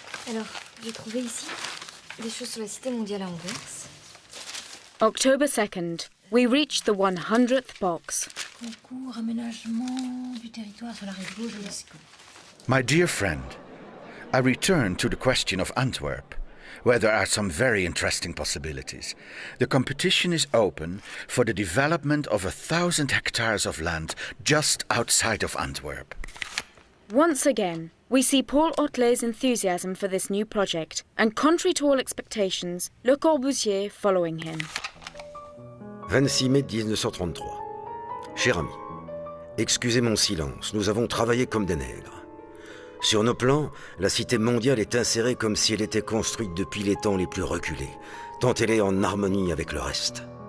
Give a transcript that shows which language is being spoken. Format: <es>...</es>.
<fr>Alors, j'ai trouvé ici des choses sur la cité mondiale à Anvers.</fr> <en>October 2nd, we reached the 100th box.</en> <fr>Concours, aménagement du territoire sur la rive gauche de l'Escaut.</fr> <en>My dear friend, I return to the question of Antwerp, where there are some very interesting possibilities. The competition is open for the development of 1,000 hectares of land just outside of Antwerp. Once again, we see Paul Otlet's enthusiasm for this new project, and contrary to all expectations, Le Corbusier following him.</en> <fr>26 mai 1933. Cher ami, excusez mon silence, nous avons travaillé comme des nègres. Sur nos plans, la cité mondiale est insérée comme si elle était construite depuis les temps les plus reculés, tant elle est en harmonie avec le reste.</fr>